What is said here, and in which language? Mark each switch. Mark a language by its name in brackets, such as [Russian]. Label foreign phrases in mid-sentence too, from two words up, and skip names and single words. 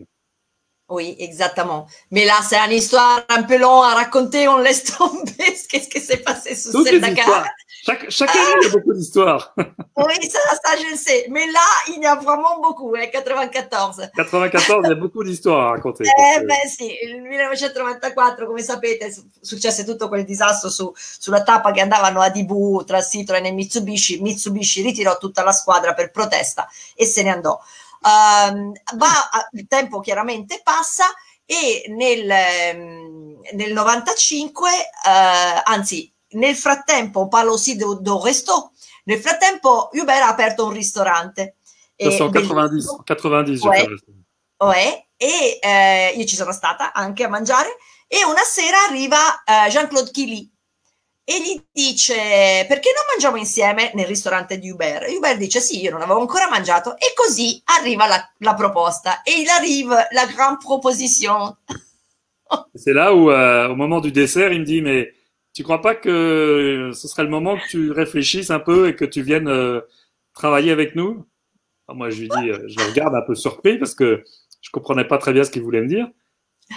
[French] Oui, exactement. Mais là, c'est une histoire un peu longue à raconter, on laisse tomber. Qu'est-ce qui s'est passé sous Toutes cette les Dakar? histoires. Chaque année, il y a beaucoup d'histoires. Oui, ça, je le sais. Mais là, il y a vraiment beaucoup, 94. 94, il y a beaucoup d'histoires à raconter. [Italian] Beh sì, il 1994, come sapete, successe tutto quel disastro sulla tappa che andavano a DB tra Citroën e Mitsubishi. Mitsubishi ritirò tutta la squadra per protesta e se ne andò. Il tempo chiaramente passa e nel 95, anzi nel frattempo, parlo [French] aussi de resto, [Italian] nel frattempo Hubert ha aperto un ristorante. [French] Ça, en 90, 90 j'ai fait le restaurant. [Italian] E io ci sono stata anche a mangiare, e una sera arriva Jean-Claude Killy e gli dice: perché non mangiamo insieme nel ristorante di Hubert? E Hubert dice: sì, io non avevo ancora mangiato, e così arriva la proposta, [French] et il arrive la grande proposition. C'est là où, au moment du dessert, il me dit, mais tu crois pas que ce serait le moment que tu réfléchisses un peu et que tu viennes travailler avec nous? Alors moi, je lui dis, je le regarde un peu surpris parce que je comprenais pas très bien ce qu'il voulait me dire.